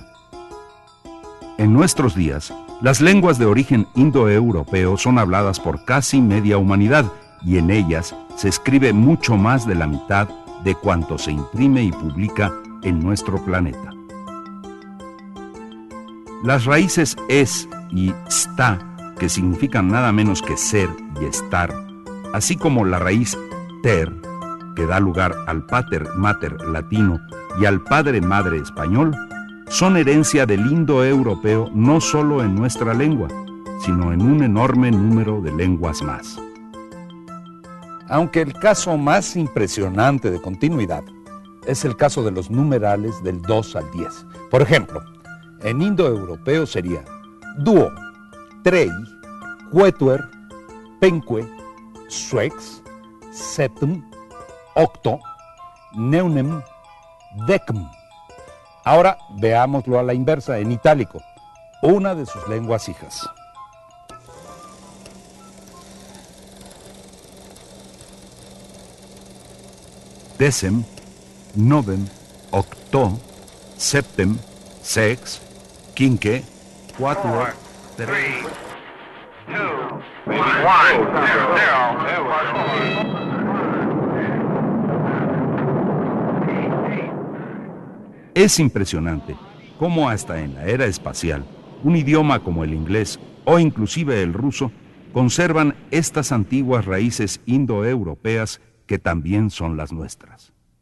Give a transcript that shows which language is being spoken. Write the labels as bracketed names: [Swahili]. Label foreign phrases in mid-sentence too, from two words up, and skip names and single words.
[Spanish] En nuestros días, las lenguas de origen indoeuropeo son habladas por casi media humanidad y en ellas se escribe mucho más de la mitad de cuanto se imprime y publica en nuestro planeta. Las raíces es y sta, que significan nada menos que ser y estar, así como la raíz ter, que da lugar al [Latin] pater mater [Spanish] latino y al padre madre español, son herencia del indoeuropeo no solo en nuestra lengua, sino en un enorme número de lenguas más. Aunque el caso más impresionante de continuidad es el caso de los numerales del 2 al 10. Por ejemplo, en indoeuropeo sería [Indo-European languages] duo, trei, quetuer, penque, suex, septem, octo, neunem, decem. [Spanish] Ahora veámoslo a la inversa, en itálico, una de sus lenguas hijas. [Latin] Decem, novem, octo, septem, sex, quinque, quatuor, tres, 2, 1, 0, 0. [Spanish] Es impresionante cómo hasta en la era espacial, un idioma como el inglés o inclusive el ruso conservan estas antiguas raíces indoeuropeas que también son las nuestras.